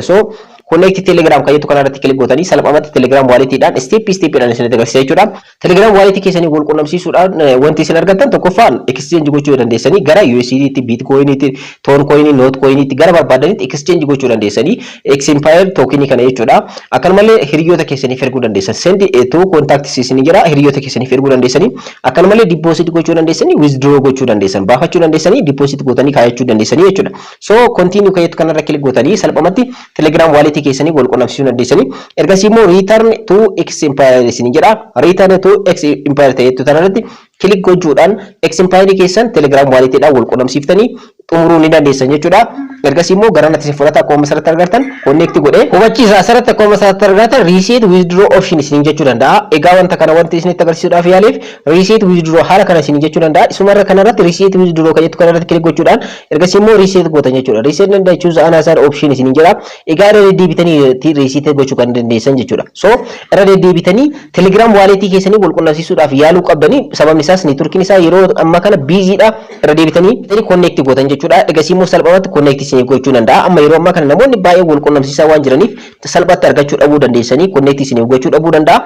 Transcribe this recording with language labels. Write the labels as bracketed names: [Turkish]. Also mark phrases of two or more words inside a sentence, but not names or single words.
[Oromo] So connect Telegram kan jettu kanarratti kilik gootanii salphumatti Telegram walletidhaan step-dhaan isin agarsiisa jechuudha. Telegram walletii keessanii wal qunnamsiisuudhaan wanti isin argattan tokkoffaan exchange gochuu dandeessanii gara USDT, Bitcoin, Toncoin, Notcoin gara barbaadanitti exchange gochuu dandeessanii X Empire tokenii kana jechuudha. Akkanumallee hiriyoota keessaniif erguu dandeessan. [English] Send to contacts [Oromo] isin jira hiriyoota keessaniif erguu dandeessanii. Akkanumallee deposit gochuu dandeessanii, withdraw gochuu dandeessan, baafachuu dandeessanii, deposit gootanii kaayachuu dandeessanii jechuudha. So continue kan jettu kanarra kilik gootanii salphumatti Telegram walletii keessanii wal qunnamsiisuu dandeessanii. Ergasii immoo [English] return to X Empire [Oromo] isin jedha. [English] Return to X Empire [Oromo] ta'etu tanarratti kilik gochuudhaan X Empire keessan Telegram walletidhaan wal qunnamsiiftanii xumuruu ni dandeessan jechuudha. Ergasii immoo gara natti fudhata akkuma asirratti argattan connect godhee hubachiisa asirratti akkuma asirratti argattan [English] reset withdraw option [Oromo] isin jechuu danda'a. Egaa wanta kana wanti isinitti agarsiisuudhaaf yaaleef [English] reset withdraw [Oromo] haala kana isin jechuu danda'a. Isumarra kanarratti [English] reset withdraw [Oromo] kan jettu kanarratti kilik gochuudhaan ergasii immoo reset gootan jechuudha. [English] Reset and choose another option [Oromo] isin jira. Egaa irra deddeebitanii reset gochuu kan dandeessan jechuudha. So irra deddeebitanii Telegram wallet keessanii wal qunnamsiisuudhaaf yaaluu qabdanii sababni isaas networkiin isaa yeroo amma kana biziidha. Irra deebitanii connect gootan jechuudha. Ergasii immoo salphumatti connect isin gochuu danda'a. Amma yeroo amma kana namoonni baay'ee wal qunnamsiisaa waan jiraniif salphatti argachuu dhabuu dandeessanii connect isin gochuu dhabuu danda'a.